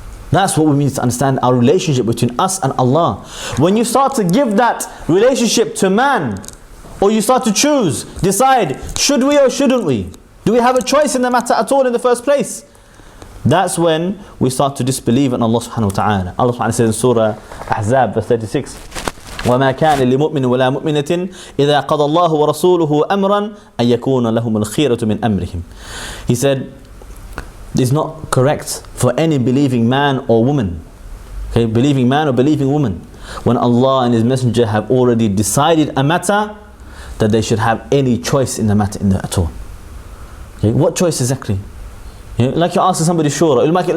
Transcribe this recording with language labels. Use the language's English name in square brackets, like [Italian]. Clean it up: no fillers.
[English] That's what we need to understand, our relationship between us and Allah. When you start to give that relationship to man, or you start to choose, decide, should we or shouldn't we? Do we have a choice in the matter at all in the first place? That's when we start to disbelieve in Allah subhanahu wa ta'ala. Allah subhanahu wa ta'ala says in Surah Ahzab verse 36, [Arabic] وَمَا كَانَ لِمُؤْمِنٍ وَلَا مُؤْمِنَةٍ إِذَا قَضَى اللَّهُ وَرَسُولُهُ أَمْرًا أَن يَكُونَ لَهُمُ الْخِيرَةُ مِنْ أَمْرِهِمْ. [English] He said, it's not correct for any believing man or woman, okay, believing man or believing woman, when Allah and His Messenger have already decided a matter, that they should have any choice in the matter at all. Okay, what choice exactly? Like you're asking somebody shura.